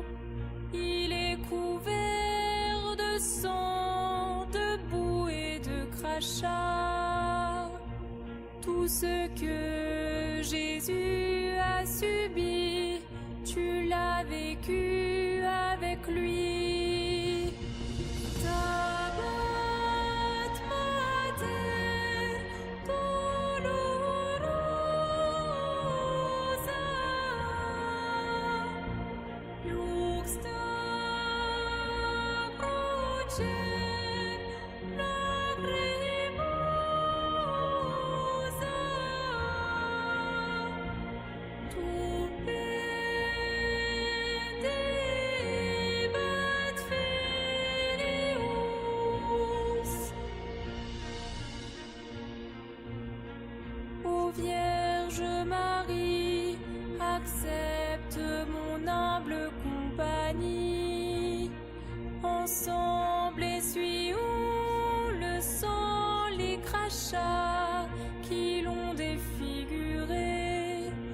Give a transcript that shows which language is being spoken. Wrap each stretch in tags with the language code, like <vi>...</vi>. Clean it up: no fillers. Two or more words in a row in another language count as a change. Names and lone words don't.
<fr>Il est couvert de sang, de boue et de crachats. Tout ce que Jésus a subi, tu l'as vécu avec lui.</fr> <la>Stabat Mater dolorosa, iuxta crucem lacrimosa, tu pendebat filius.</la> <fr>Ô Vierge Marie, accepte mon humble compagnie. Ensemble essuyons le sang, les crachats qui l'ont défiguré.</fr>